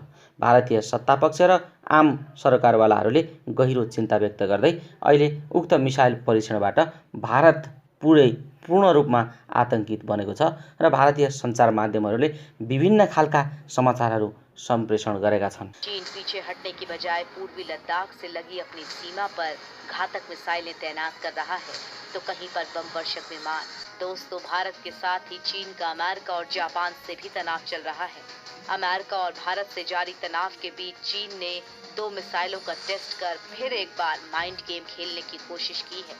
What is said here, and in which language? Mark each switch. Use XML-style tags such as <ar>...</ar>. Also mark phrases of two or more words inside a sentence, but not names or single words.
<ne>भारतीय सत्तापक्ष र आम सरकारवालाहरूले गहिरो चिन्ता व्यक्त गर्दै अहिले उक्त मिसाइल परीक्षणबाट भारत पूर्ण रूपमा आतंकित बनेको छ र भारतीय सञ्चार माध्यमहरूले विभिन्न खालका समाचारहरू संप्रेषण गरेका छन्।</ne> <hi>चीन पीछे हटने की बजाय पूर्वी लद्दाख से लगी अपनी सीमा पर घातक मिसाइलें तैनात कर रहा है, तो कहीं पर बम वर्षक विमान। दोस्तों, भारत के साथ ही चीन का अमेरिका और जापान से भी तनाव चल रहा है। अमेरिका और भारत से जारी तनाव के बीच चीन ने 2 मिसाइलों का टेस्ट कर फिर एक बार</hi> <en>mind game</en> <hi>खेलने की कोशिश की है।</hi>